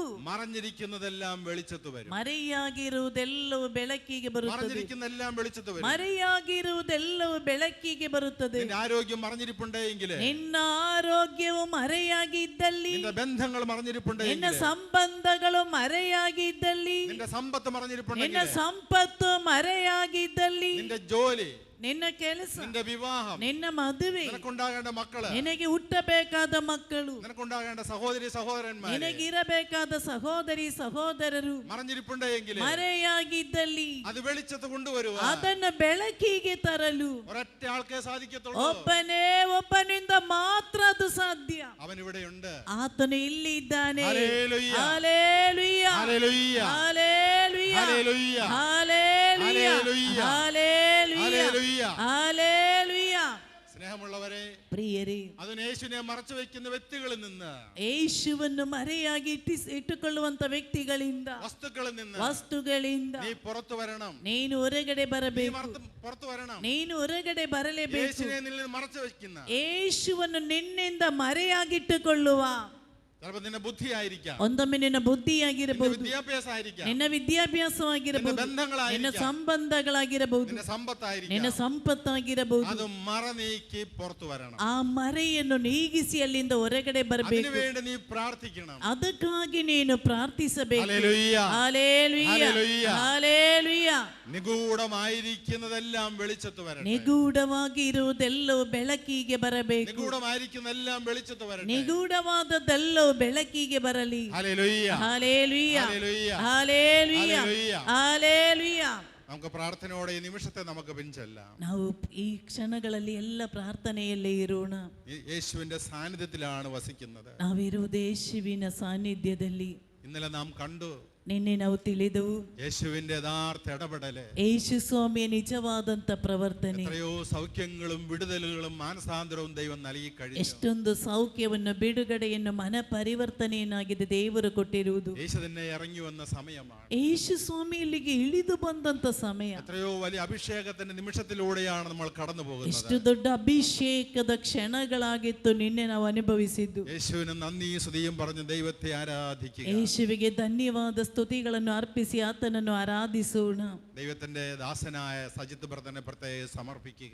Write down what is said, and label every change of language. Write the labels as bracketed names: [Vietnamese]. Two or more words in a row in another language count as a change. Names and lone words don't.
[Malayalam] മറഞ്ഞിരിക്കുന്നതെല്ലാം വെളിച്ചത്ത് വരും. [Kannada] ಮರೆಯಾಗಿರುವುದೆಲ್ಲವೂ ಬೆಳಕಿಗೆ ಬರುತ್ತದೆ. [Malayalam] മറഞ്ഞിരിക്കുന്നതെല്ലാം വെളിച്ചത്ത് വരും. [Kannada] ಮರೆಯಾಗಿರುವುದೆಲ್ಲವೂ ಬೆಳಕಿಗೆ ಬರುತ್ತದೆ. [Malayalam] നിന്റെ ആരോഗ്യം മറഞ്ഞിരിപ്പുണ്ടെങ്കിൽ, [Kannada] ನಿನ್ನ ಆರೋಗ್ಯವು ಮರೆಯಾಗಿದ್ದಲ್ಲಿ, [Malayalam] നിന്റെ ബന്ധങ്ങൾ മറഞ്ഞിരിപ്പുണ്ടെങ്കിൽ, [Kannada] ನಿನ್ನ ಸಂಬಂಧಗಳು ಮರೆಯಾಗಿದ್ದಲ್ಲಿ, [Malayalam] നിന്റെ സമ്പത്ത് മറഞ്ഞിരിപ്പുണ്ടെങ്കിൽ, [Kannada] ನಿನ್ನ ಸಂಪತ್ತು ಮರೆಯಾಗಿದ್ದಲ್ಲಿ, [Malayalam] നിന്റെ ജോലി, [Kannada] ನಿನ್ನ ಕೆಲಸ, [Malayalam] നിന്റെ വിവാഹം, [Kannada] ನಿನ್ನ ಮದುವೆ, [Malayalam] നിനക്കുണ്ടാകേണ്ട മക്കള്, [Kannada] ನಿನಗೆ ಹುಟ್ಟಬೇಕಾದ ಮಕ್ಕಳು, [Malayalam] നിനക്കുണ്ടാകേണ്ട സഹോദരി സഹോദരന്മാർ, [Kannada] ನಿನಗಿರಬೇಕಾದ ಸಹೋದರಿ ಸಹೋದರರು [Malayalam] മറഞ്ഞിരിപ്പുണ്ടെങ്കിൽ, [Kannada] ಮರೆಯಾಗಿದ್ದಲ್ಲಿ [Malayalam] അത് വെളിച്ചത്ത് കൊണ്ടുവരുക, [Kannada] ಅದನ್ನು ಬೆಳಕಿಗೆ ತರಲು [Malayalam] ഒരൊറ്റ ആൾക്കേ സാധിക്കത്തുള്ളൂ. [Kannada] ಒಬ್ಬನಿಂದ ಮಾತ್ರ ಅದು ಸಾಧ್ಯ. [Malayalam] അവൻ ഇവിടെയുണ്ട്. [Kannada] ಆತನು ಇಲ್ಲಿ ಇದ್ದಾನೆ. [Malayalam] ഹല്ലേലൂയ, [Kannada] ಹಲ್ಲೆಲೂಯ, [Malayalam] ഹല്ലേലൂയ, [Kannada] ಹಲ್ಲೆಲೂಯ, [Malayalam] ഹല്ലേലൂയ, [Kannada] ಹಲ್ಲೆಲೂಯ, [Malayalam] ഹല്ലേലൂയ, [Kannada] ಹಲ್ಲೆಲೂಯ, ഹല്ലേലൂയ. [Malayalam] സ്നേഹമുള്ളവരെ, [Kannada] ಪ್ರಿಯರೇ, [Malayalam] അതിന് യേശുവിനെ മറച്ചു വെക്കുന്ന വ്യക്തികളിൽ നിന്ന്, [Kannada] ಯೇಸುವನ್ನು ಮರೆಯಾಗಿ ಇಟ್ಟುಕೊಳ್ಳುವಂತ ವ್ಯಕ್ತಿಗಳಿಂದ, ವಸ್ತುಗಳಿಂದ [Malayalam] നീ പുറത്തു വരണം. [Kannada] ನೀನು ಹೊರಗಡೆ ಬರಬೇಕು. [Malayalam] പുറത്തു വരണം. [Kannada] ನೀನು ಹೊರಗಡೆ ಬರಲೇಬೇಕು. [Malayalam] യേശുവിനെ നിന്നിൽ മറച്ചു വെക്കുന്ന, [Kannada] ಯೇಸುವನ್ನು ನಿನ್ನಿಂದ ಮರೆಯಾಗಿಟ್ಟುಕೊಳ್ಳುವ, [Malayalam] ചിലപ്പോൾ നിന്റെ ബുദ്ധിയായിരിക്കാം, [Kannada] ಒಂದೊಮ್ಮೆ ನಿನ್ನ ಬುದ್ಧಿಯಾಗಿರಬಹುದು, [Malayalam] വിദ്യാഭ്യാസമായിരിക്കാം, [Kannada] ನಿನ್ನ ವಿದ್ಯಾಭ್ಯಾಸವಾಗಿರಬಹುದು, ನಿನ್ನ ಸಂಬಂಧಗಳಾಗಿರಬಹುದು, ನಿನ್ನ ಸಂಪತ್ತಾಗಿರಬಹುದು. [Malayalam] അത് മറനീക്കി പുറത്തു വരണം. [Kannada] ಆ ಮರೆಯನ್ನು ನೀಗಿಸಿ ಅಲ್ಲಿಂದ ಹೊರಗಡೆ ಬರಬೇಕು. [Malayalam] അതിനുവേണ്ടി നീ പ്രാർത്ഥിക്കണം. [Kannada] ಅದಕ್ಕಾಗಿ ನೀನು ಪ್ರಾರ್ಥಿಸಬೇಕು. [Malayalam] ഹല്ലേലൂയ, ഹല്ലേലൂയ, ഹല്ലേലൂയ. നിഗൂഢമായിരിക്കുന്നതെല്ലാം വെളിച്ചത്ത് വരട്ടെ. [Kannada] ನಿಗೂಢವಾಗಿ ಇರುವುದೆಲ್ಲವೂ ಬೆಳಕಿಗೆ ಬರಬೇಕು. [Malayalam] നിഗൂഢമായിരിക്കുന്നതെല്ലാം വെളിച്ചത്ത് വരട്ടെ. [Kannada] ನಿಗೂಢವಾದದ್ದೆಲ್ಲವೂ ಬೆಳಕಿಗೆ ಬರಲಿ. [Malayalam] ഹല്ലേലൂയ, ഹല്ലേലൂയ, ഹല്ലേലൂയ, ഹല്ലേലൂയ, ഹല്ലേലൂയ. നമുക്ക് പ്രാർത്ഥനയോടെ ഈ നിമിഷത്തെ നമുക്ക് പിൻചെല്ലാം. [Kannada] ನಾವು ಈ ಕ್ಷಣಗಳಲ್ಲಿ ಎಲ್ಲ ಪ್ರಾರ್ಥನೆಯಲ್ಲೇ ಇರೋಣ. [Malayalam] യേശുവിന്റെ സാന്നിധ്യത്തിലാണ് വസിക്കുന്നത്. [Kannada] ನಾವಿರುವುದು ಯೇಸುವಿನ ಸಾನ್ನಿಧ್ಯದಲ್ಲಿ. [Malayalam] ഇന്നലെ നാം കണ്ടു, [Kannada] ನಿನ್ನೆ ನಾವು ತಿಳಿದೆವು [Malayalam] യേശുവിന്റെ യഥാർത്ഥ ഇടപെടല്, [Kannada] ಯೇಸು ಸ್ವಾಮಿಯ ನಿಜವಾದಂತ ಪ್ರವರ್ತನೆ. [Malayalam] എത്രയോ സൗഖ്യങ്ങളും വിടുതലുകളും മാനസാന്തരവും ദൈവം നൽകി കഴിഞ്ഞു. [Kannada] ಎಷ್ಟೊಂದು ಸೌಖ್ಯವನ್ನು, ಬಿಡುಗಡೆಯನ್ನು, ಮನ ಪರಿವರ್ತನೆಯನ್ನಾಗಿದೆ ದೇವರು ಕೊಟ್ಟಿರುವುದು. [Malayalam] യേശു തന്നെ ഇറങ്ങി വന്ന സമയമാണ്. [Kannada] ಯೇಸು ಸ್ವಾಮಿ ಇಲ್ಲಿಗೆ ಇಳಿದು ಬಂದಂತ ಸಮಯ. [Malayalam] എത്രയോ വലിയ അഭിഷേകത്തിന്റെ നിമിഷത്തിലൂടെയാണ് നമ്മൾ കടന്നു പോകുന്നത്. [Kannada] ಎಷ್ಟು ದೊಡ್ಡ ಅಭಿಷೇಕದ ಕ್ಷಣಗಳಾಗಿತ್ತು ನಿನ್ನೆ ನಾವು ಅನುಭವಿಸಿದ್ದು. [Malayalam] യേശുവിന് നന്ദി സ്തുതിയും പറഞ്ഞ് ദൈവത്തെ ആരാധിക്കുക. [Kannada] ಯೇಸುವಿಗೆ ಧನ್ಯವಾದ ಸ್ತುತಿಗಳನ್ನು ಅರ್ಪಿಸಿ ಆತನನ್ನು ಆರಾಧಿಸೋಣ. [Malayalam] ദൈവത്തിന്റെ ദാസനായ സജിത്ത് ബ്രദറിനെ പ്രത്യേകം സമർപ്പിക്കുക.